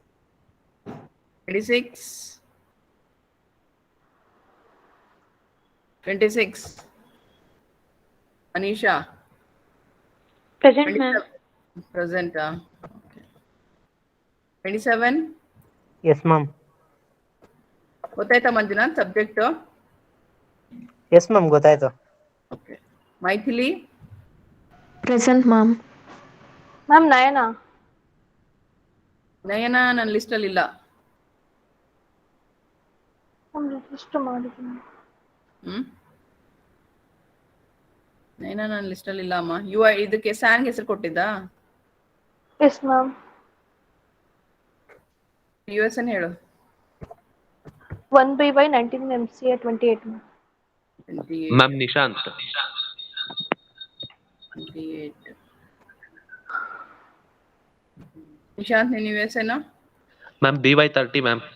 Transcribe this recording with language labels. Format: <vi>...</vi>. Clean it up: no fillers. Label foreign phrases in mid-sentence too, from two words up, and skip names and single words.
<en>26. 26. Anisha. Present, ma'am. 27. Present. Okay. 27. Yes, ma'am.</en> <kn>ಗೊತ್ತಾಯ್ತಾ ಮಂಜುನಾಥ್ ಸಬ್ಜೆಕ್ಟ್?</kn> <en>Yes, ma'am. ಗೊತ್ತಾಯ್ತು.</en> <kn>ಓಕೆ. ಮೈಥಿಲಿ.</kn> <en>Present, ma'am. Ma'am, Nayana.</en> <kn>ನಯನ ನನ್ನ ಲಿಸ್ಟ್ ಅಲ್ಲಿ ಇಲ್ಲ. ನಯನ ನನ್ನ ಲಿಸ್ಟ್ ಅಲ್ಲಿ ಇಲ್ಲ ಅಮ್ಮ. ಇದಕ್ಕೆ ಸ್ಯಾನ್ಗೆ ಹೆಸರು ಕೊಟ್ಟಿದ್ದಾ?</kn> <en>Yes, ma'am.</en> <kn>USN ಹೇಳು.</kn> <en>1BY 19 MCA 28, ma'am. 28. Ma'am, Nishant. 28.</en> <kn>ನಿಶಾಂತ್ ನೀನು USN?</kn> <en>Ma'am, BY 30, ma'am.</en>